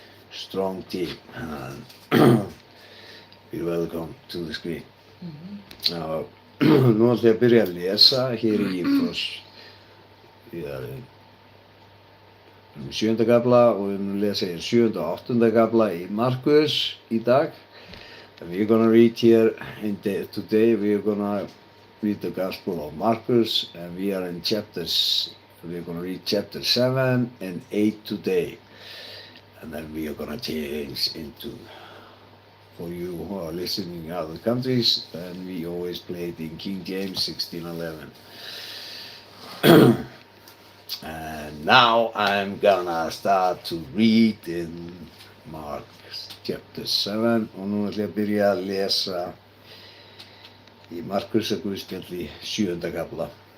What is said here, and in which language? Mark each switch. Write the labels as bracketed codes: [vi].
[en] Strong team and you're welcome to the screen. [is] Nú ætlum ég að byrja að lesa hér í við erum 7. kafla og við munum lesa hér 7. og 8. kafla í Markus í dag. [en] And we're gonna read here today we're gonna read the Gospel of Marcus and we are in we're gonna read chapter 7 and 8 today. And then we are gonna change into, for you who are listening in other countries, then we always play it in King James 16:11. And now I'm gonna start to read in Mark chapter 7 [is] og nú ætlum ég að byrja að lesa í Markusar Guðspjalli 7. kafla.